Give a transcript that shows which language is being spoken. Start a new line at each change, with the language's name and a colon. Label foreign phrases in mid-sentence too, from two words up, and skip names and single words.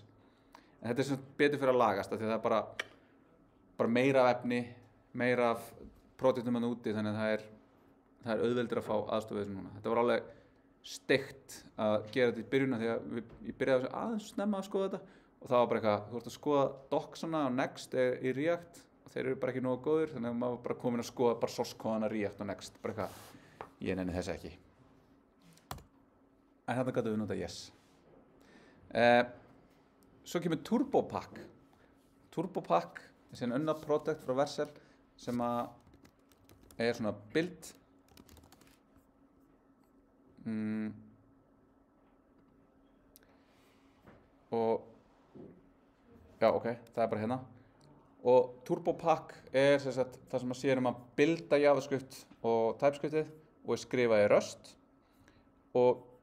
Icelandic: En þetta er svona betur fyrir að lagast af því að það er bara meira af efni, meira af projektum hann úti, þannig að það er auðveldur að fá aðstoð við þessu núna. Þetta var alveg steikt að gera þetta í byrjunna því að ég byrjaði þessu aðeins snemma að skoða þetta og það var bara eitthvað, þú ert að skoða docsana á Next í React og þeir eru bara ekki nógu góðir, þannig að maður var bara komin að skoða bara
English: source code-
Icelandic: ana React og Next, bara eitthvað, ég nenni þess ekki. En þarna gátum við nota yes. Svo kemur TurboPack. TurboPack er síðan önnað projekt frá Vercel sem er svona build og já ok, það er bara hérna og TurboPack er það sem að sér að builda JavaScript og TypeScriptið og er skrifað í Rust og